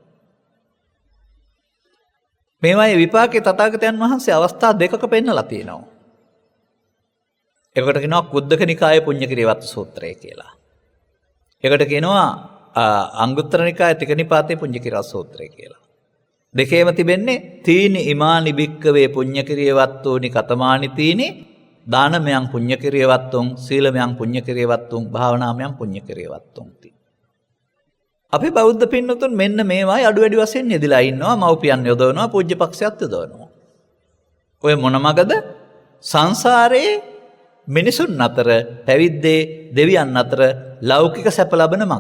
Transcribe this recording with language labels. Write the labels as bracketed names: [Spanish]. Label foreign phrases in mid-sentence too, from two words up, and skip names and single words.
[Sinhala] මේවායේ විපාකේ තථාගතයන් වහන්සේ අවස්ථා දෙකක පෙන්නලා තියෙනවා. ඒකට කියනවා කුද්දක නිකායේ පුණ්‍යකිරියවත්ත සූත්‍රය කියලා. ඒකට කියනවා අංගුත්තර නිකායේ තික නිපාතේ පුණ්‍යකිරියවත්ත සූත්‍රය කියලා. දෙකේම තිබෙන්නේ [Pali] තීනි ඉමානි භික්කවේ පුඤ්ඤකිරියවත්තෝනි කතමානි තීනි දානමයන් පුඤ්ඤකිරියවත්තොන් සීලමයන් පුඤ්ඤකිරියවත්තොන් භාවනාමයන් පුඤ්ඤකිරියවත්තොන් ති. [Sinhala] අපි බෞද්ධ පින්නතුන් මෙන්න මේවායි අඩු වැඩි වශයෙන් යෙදලා ඉන්නවා. මව්පියන් යොදවනවා, පූජ්‍ය පක්ෂයත් යොදවනවා. ඔය මොන මගද? සංසාරේ මිනිසුන් අතර පැවිද්දේ දෙවියන් අතර ලෞකික සැප ලබන මග.